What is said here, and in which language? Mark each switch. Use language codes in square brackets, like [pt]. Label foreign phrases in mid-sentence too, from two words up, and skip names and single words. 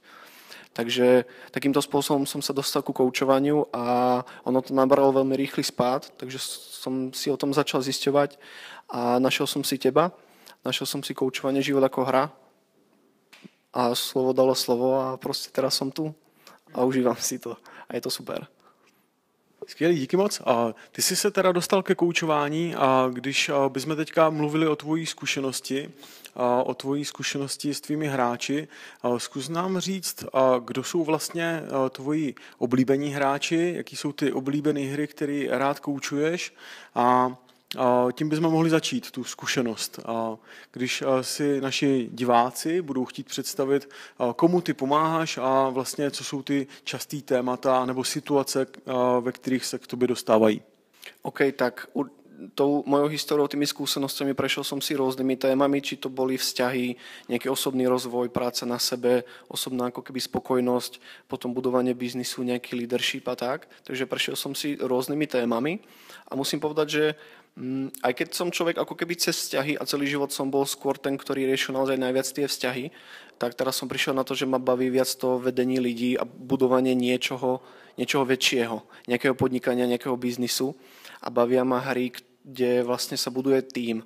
[sk] Takže takýmto spôsobom som sa dostal ku koučovaniu a ono to nabralo veľmi rýchly spád, takže som si o tom začal zisťovať a našiel som si teba, našiel som si koučovanie Život ako hra a slovo dalo slovo a proste teraz som tu a užívam si to a je to super. [cs] Skvělý, díky moc. A ty jsi se teda dostal ke koučování a když bychom teďka mluvili o tvojí zkušenosti s tvými hráči, zkus nám říct, kdo jsou vlastně tvoji oblíbení hráči, jaký jsou ty oblíbené hry, které rád koučuješ a tím bychom mohli začít tu zkušenost. Když si naši diváci budou chtít představit, komu ty pomáháš a vlastně co jsou ty častý témata nebo situace, ve kterých se k tobě dostávají. OK, [sk] tak tou mojou históriou, tými skúsenosťami prešiel som si rôznymi témami, či to boli vzťahy, nejaký osobný rozvoj, práca na sebe, osobná ako keby spokojnosť, potom budovanie biznisu, nejaký leadership a tak. Takže prešiel som si rôznymi témami a musím povedať, že aj keď som človek ako keby cez vzťahy a celý život som bol skôr ten, ktorý riešil naozaj najviac tie vzťahy, tak teraz som prišiel na to, že ma baví viac to vedenie ľudí a budovanie niečoho väčšieho, nejakého podnikania, nejakého biznisu a bavia ma hry, kde vlastne sa buduje tím.